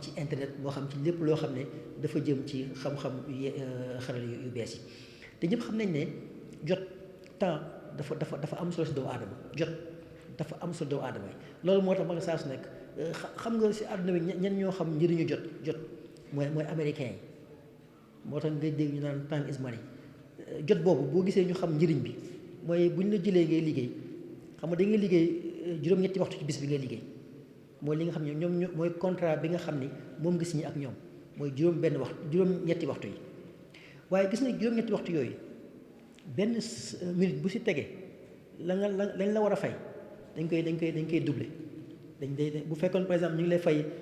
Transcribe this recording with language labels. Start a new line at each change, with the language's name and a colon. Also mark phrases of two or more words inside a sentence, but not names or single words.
Wolof: ci internet moo xam ci lépp loo xam ne dafa jëm ci xam-xam xarala yu bees yi te ñëpp xam nañ ne jot temps dafa am solo si doomu aadama jot dafa am solo doomu aadama yi loolu moo tax ba nga saa su nekk xam nga si àdduna bi ñen ñoo xam njëriñu jot mooy américain yi moo tax ngay dégg ñu naan
English: time is money
Wolof: jot boobu boo gisee ñu xam njëriñ bi mooy bu ñu la jëlee ngay liggéey xam nga da ngay liggéey juróom-ñetti waxtu ci bis bi ngay liggéey mooy li nga xam ne ñoom mooy contrat bi nga xam ni moom nga signé ak ñoom mooy juróom-ñetti waxtu yi waaye gis nga juróom-ñetti waxtu yooyu benn minute bu si tegee lañ la war a fay dañ koy doubler bu fekkoon
French: par exemple
Wolof: ñu ngi lay fay